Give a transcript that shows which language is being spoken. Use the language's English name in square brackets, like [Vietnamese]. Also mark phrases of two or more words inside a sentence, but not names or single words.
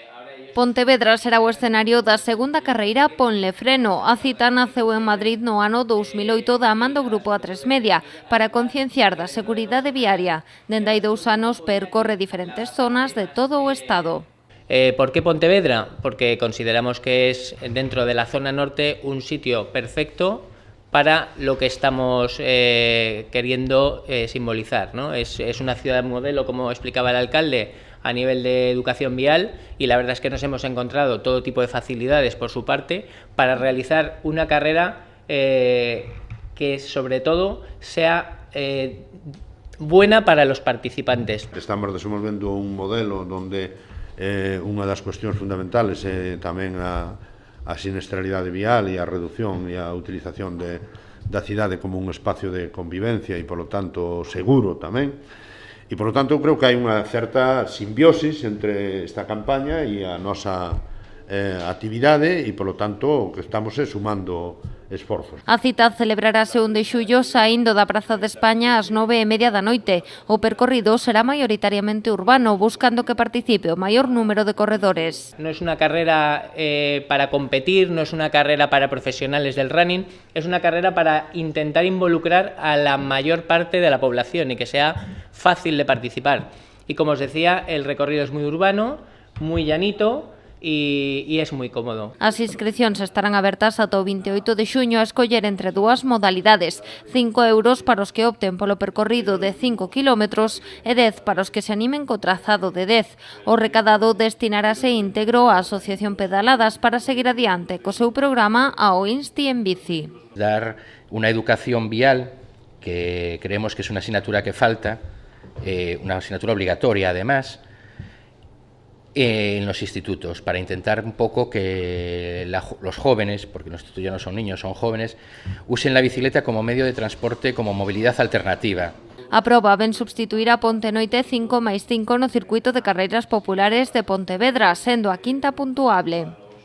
[Galician] Pontevedra será o escenario da segunda carreira Ponle Freno. A cita naceu en Madrid no ano 2008 da man do Grupo A3 Media para concienciar da seguridade viaria. Dende hai 2 anos percorre diferentes zonas de todo o Estado. [Spanish] ¿Por qué Pontevedra? Porque consideramos que es, dentro de la zona norte, un sitio perfecto para lo que estamos queriendo simbolizar, ¿no? Es una ciudad modelo, como explicaba el alcalde, a nivel de educación vial, y la verdad es que nos hemos encontrado todo tipo de facilidades por su parte para realizar una carrera que sobre todo sea buena para los participantes. [Galician] Estamos desenvolvendo un modelo donde unha das cuestións fundamentales é tamén a sinestralidade vial e a reducción e a utilización da cidade como un espacio de convivencia e, polo tanto, seguro tamén. E, polo tanto, eu creo que hai unha certa simbiosis entre esta campaña e a nosa actividade e, polo tanto, o que estamos é sumando esforzos. A cita celebrarase o 1 de xullo saindo da Praza de España ás 9:30 da noite. O percorrido será maioritariamente urbano, buscando que participe o maior número de corredores. [Spanish] No es una carrera para competir, no es una carrera para profesionales del running, es una carrera para intentar involucrar a la mayor parte de la población y que sea fácil de participar. Y como os decía, el recorrido es muy urbano, muy llanito, [Galician] e é moi cómodo. As inscricións estarán abertas ata o 28 de xuño a escoller entre 2 modalidades, 5 euros para os que opten polo percorrido de 5 kilómetros e 10 para os que se animen co trazado de 10. O recadado destinarase íntegro á Asociación Pedaladas para seguir adiante co seu programa ao Insti en Bici. Dar unha educación vial, [Spanish] que creemos que es una asignatura que falta, una asignatura obligatoria además, en los institutos, para intentar un poco que los jóvenes, porque los institutos ya no son niños, son jóvenes, usen la bicicleta como medio de transporte, como movilidad alternativa. [Galician] A proba ven substituir a Ponte Noite 5+5 no circuito de carreiras populares de Pontevedra, sendo a quinta puntuable.